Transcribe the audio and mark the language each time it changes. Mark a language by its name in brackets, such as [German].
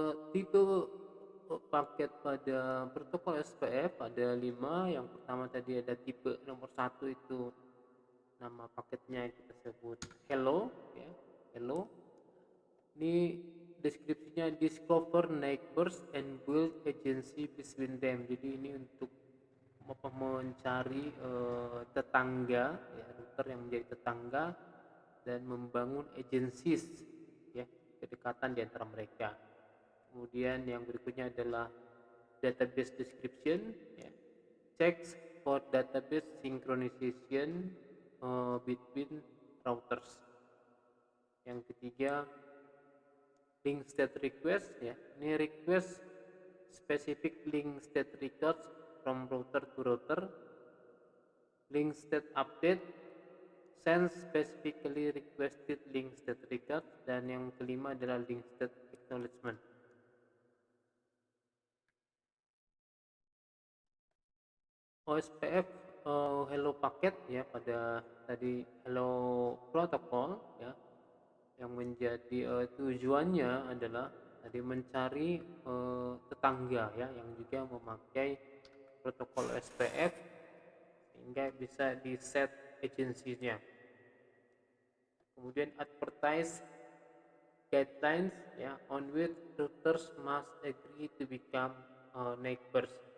[Indonesian] Tipe paket pada protokol SPF ada 5. Yang pertama tadi ada tipe nomor 1, itu nama paketnya kita sebut hello ya, hello. Ini deskripsinya [English] discover neighbors and build agency between them. [Indonesian] Jadi ini untuk mencari tetangga ya, router yang menjadi tetangga dan membangun agencies ya, kedekatan di antara mereka. Kemudian yang berikutnya adalah [English] database description, ya. Checks for database synchronization between routers. [Indonesian] Yang ketiga, link state request, ya. [English] Ini request specific link state records from router to router. Link state update, send specifically requested link state records. [Indonesian] Dan yang kelima adalah link state acknowledgement. OSPF hello packet, ya, pada tadi hello protocol, ya, yang menjadi tujuannya adalah tadi mencari tetangga, ya, yang juga memakai protokol SPF sehingga bisa di set agensinya. [English] Kemudian advertise guidelines, ya, on which routers must agree to become neighbors.